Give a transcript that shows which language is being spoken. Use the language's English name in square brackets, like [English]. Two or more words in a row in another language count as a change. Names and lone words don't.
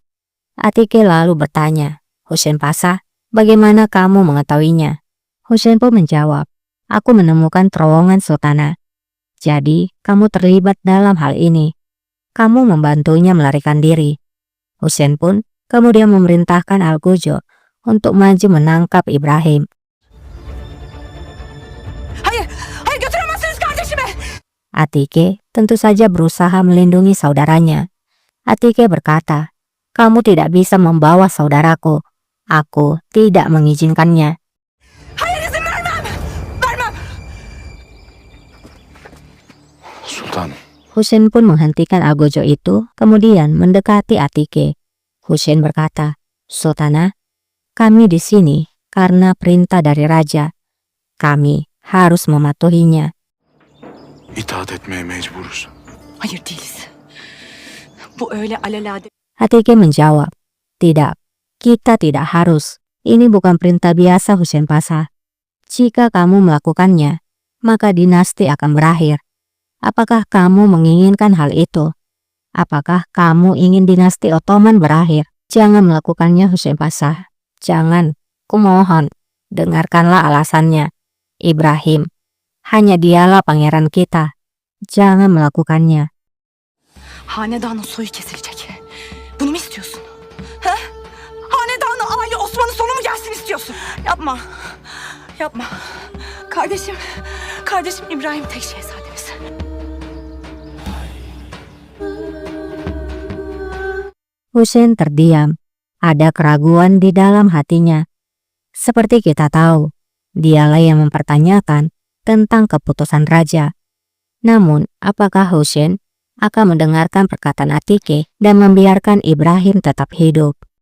[Indonesian] Atike lalu bertanya, "Husein Pasha, bagaimana kamu mengetahuinya?" Husein pun menjawab, "Aku menemukan terowongan Sultana. Jadi, kamu terlibat dalam hal ini. Kamu membantunya melarikan diri." Husein pun kemudian memerintahkan Algojo untuk maju menangkap Ibrahim. [Turkish] Hayır götüremezsiniz kardeşimi. [Indonesian] Atike tentu saja berusaha melindungi saudaranya. Atike berkata, "Kamu tidak bisa membawa saudaraku. Aku tidak mengizinkannya." [Turkish] Hayır, izin vermem. Vermem. Sultan. [Indonesian] Husein pun menghentikan Algojo itu, kemudian mendekati Atike. Husein berkata, "Sultana, kami di sini karena perintah dari raja. Kami harus mematuhinya." [Turkish] İtaat etmeye mecburuz. Hayır değiliz. Bu öyle alelade. [Indonesian] Atike menjawab, "Tidak, kita tidak harus. Ini bukan perintah biasa, Husein Pasha. Jika kamu melakukannya, maka dinasti akan berakhir. Apakah kamu menginginkan hal itu? Apakah kamu ingin dinasti Ottoman berakhir? Jangan melakukannya, Husein Pasha. Jangan, kumohon, dengarkanlah alasannya. Ibrahim, hanya dialah pangeran kita. Jangan melakukannya." [Turkish] Hanedanın soyu kesilecek. Bunu mu istiyorsun? He? Hanedanı, aile Osman'ın sonu mu gelsin istiyorsun? Yapma. Yapma. Kardeşim İbrahim tek şehzademiz. [Indonesian] Husein terdiam. Ada keraguan di dalam hatinya. Seperti kita tahu, dialah yang mempertanyakan tentang keputusan raja. Namun, apakah Husein akan mendengarkan perkataan Atike dan membiarkan Ibrahim tetap hidup?